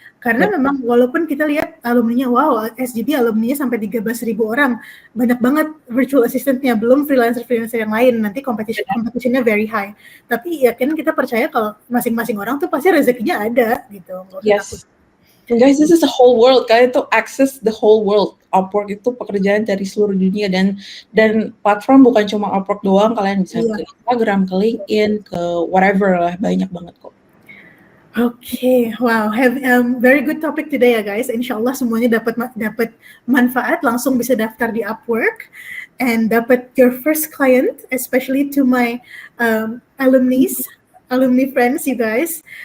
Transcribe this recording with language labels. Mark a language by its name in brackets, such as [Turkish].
[Indonesian] Karena memang walaupun kita lihat alumninya, wow, SGB alumninya sampai 13.000 orang, banyak banget virtual assistant-nya, belum freelancer yang lain. Nanti competition-nya [English] very high. [Indonesian] Tapi ya kan kita percaya kalau masing-masing orang tuh pasti rezekinya ada gitu. [English] Yes. And guys, this is the whole world. [Indonesian] Kalian tuh [English] access the whole world. [Indonesian] Upwork itu pekerjaan dari seluruh dunia, dan platform bukan cuma Upwork doang. Kalian bisa ke Instagram, ke LinkedIn, ke whatever lah, banyak banget kok. [English] Okay, wow, have very good topic today ya guys. [Indonesian] Insyaallah semuanya dapat manfaat, langsung bisa daftar di [English] Upwork and [Indonesian] dapat [English] your first client, especially to my alumni friends, you guys.